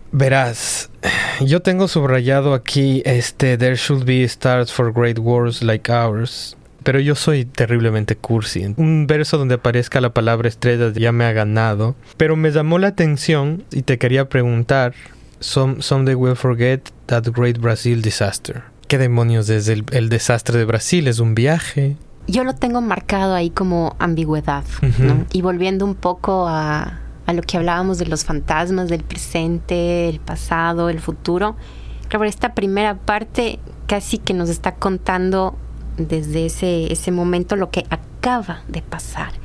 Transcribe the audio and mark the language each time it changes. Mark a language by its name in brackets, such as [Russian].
[Spanish] Verás, yo tengo subrayado aquí [English] There should be stars for great wars like ours. [Spanish] Pero yo soy terriblemente cursi. Un verso donde aparezca la palabra estrellas ya me ha ganado. Pero me llamó la atención y te quería preguntar. [English] Someday we'll forget that great Brazil disaster. [Spanish] ¿Qué demonios es el desastre de Brasil? ¿Es un viaje? Yo lo tengo marcado ahí como ambigüedad, ¿no? Y volviendo un poco a lo que hablábamos de los fantasmas, del presente, el pasado, el futuro. Claro, esta primera parte casi que nos está contando desde ese momento lo que acaba de pasar.